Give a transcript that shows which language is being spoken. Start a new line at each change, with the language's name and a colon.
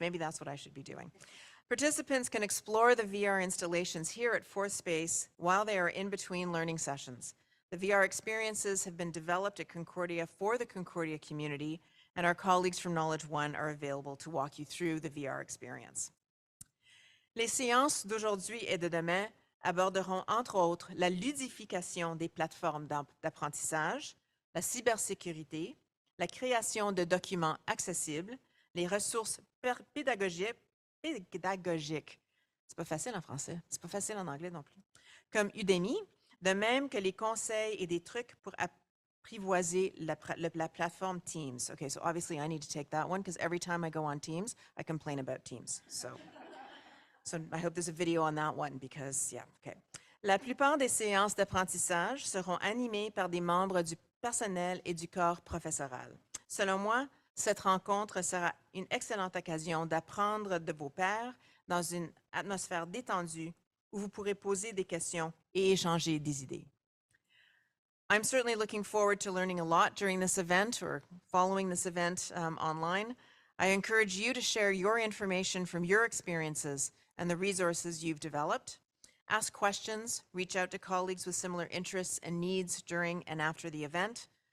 English: Maybe that's what I should be doing. Participants can explore the VR installations here at Fourth Space while they are in between learning sessions. The VR experiences have been developed at Concordia for the Concordia community, and our colleagues from Knowledge One are available to walk you through the VR experience.
French: Les séances d'aujourd'hui et de demain aborderont entre autres la ludification des plateformes d'apprentissage, la cybersécurité, la création de documents accessibles, les ressources pédagogiques, c'est pas facile en français, c'est pas facile en anglais non plus, comme Udemy, de même que les conseils et des trucs pour apprivoiser la plateforme Teams.
English: Okay, so obviously I need to take that one because every time I go on Teams, I complain about Teams. So I hope there's a video on that one because, yeah, okay.
French: La plupart des séances d'apprentissage seront animées par des membres du personnel et du corps professoral. Selon moi, cette rencontre sera une excellente occasion d'apprendre de vos pairs dans une atmosphère détendue où vous pourrez poser des questions et échanger des idées.
English: I'm certainly looking forward to learning a lot during this event or following this event online. I encourage you to share your information from your experiences and the resources you've developed. Ask questions, reach out to colleagues with similar interests and needs during and after the event.